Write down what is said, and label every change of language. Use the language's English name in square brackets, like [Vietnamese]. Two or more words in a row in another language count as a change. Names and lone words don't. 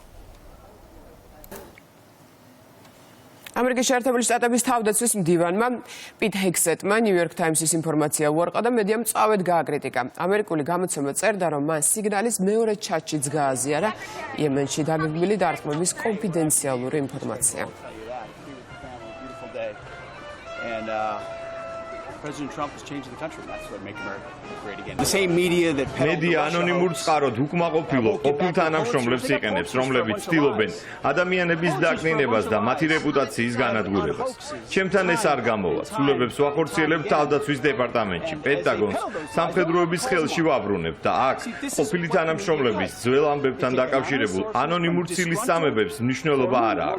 [Georgian] ამერიკის შეერთებული შტატების თავდაცვის მდივანმა პიტ ჰექსეტმა ნიუ-იორკ ტაიმსის ინფორმაცია უარყა და მედიამ მწვავედ გააკრიტიკა. ამერიკული გამოცემა წერდა, რომ მან სიგნალის მეორე ჩათშიც გააზიარა იემენში დაგეგმილი დარტყმების კონფიდენციალური ინფორმაცია. [English] President Trump is changing the country. That's what makes America great again. The same media that [Georgian] მედია ანონიმურ წყაროდ უკმაყოფილო ყოფილ თანამშრომლებს იყენებს, რომლებიც ცდილობენ ადამიანების დაკნინებას და მათი რეპუტაციის განადგურებას. ჩემთან ეს არ გამოვა. ცვლილებებს ვახორციელებთ თავდაცვის დეპარტამენტში, პენტაგონს, სამხედროების ხელში ვაბრუნებ და აქ ყოფილი თანამშრომლების ძველ ამბებთან დაკავშირებულ ანონიმურ ცილის სამებებს მნიშვნელობა არ აქვს.